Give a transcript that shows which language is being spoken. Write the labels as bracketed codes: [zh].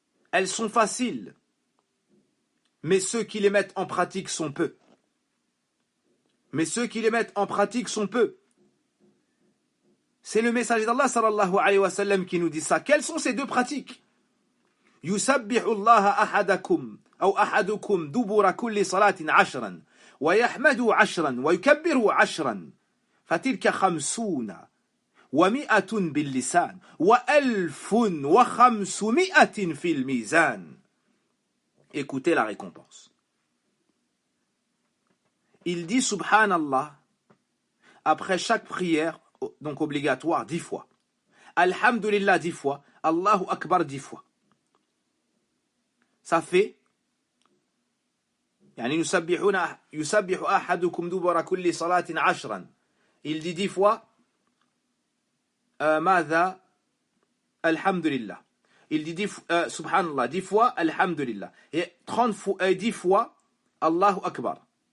[fr] Elles sont faciles, mais ceux qui les mettent en pratique sont peu. C'est le messager d'Allah sallallahu alayhi wa sallam qui nous dit ça. Quelles sont ces deux pratiques? [ar] يسبح الله أحدكم أو أحدكم دبر كل صلاة 10 ويحمد 10 ويكبر 10 فتلك 50 و100 باللسان و1500 في الميزان. [fr] Écoutez la récompense. Il dit Subhanallah après chaque prière, donc obligatoire, 10 fois. Alhamdulillah 10 fois. Allahu Akbar 10 fois. Ça fait [ar] يعني يسبح أحدكم دبر كل صلاة 10. [fr] Il dit 10 fois ماذا Alhamdulillah. Il dit 10 Subhanallah 10 fois Alhamdulillah. Et 10 fois Allahu Akbar.